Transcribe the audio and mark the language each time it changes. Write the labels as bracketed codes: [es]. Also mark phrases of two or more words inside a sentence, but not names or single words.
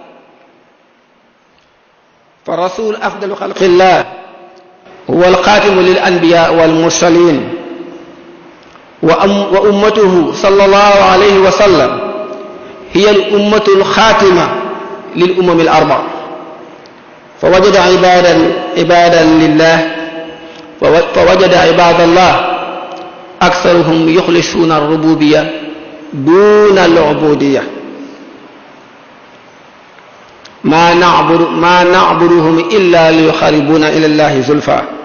[ar] فالرسول أفضل خلق الله هو الخاتم للأنبياء والمرسلين وأمته صلى الله عليه وسلم هي الأمة الخاتمة للأمم الأربع. فوجد عبادا لله فوجد عباد الله أكثرهم يخلصون الربوبية دون العبودية. ما نعبدهم إلا ليقربونا إلى الله زلفى.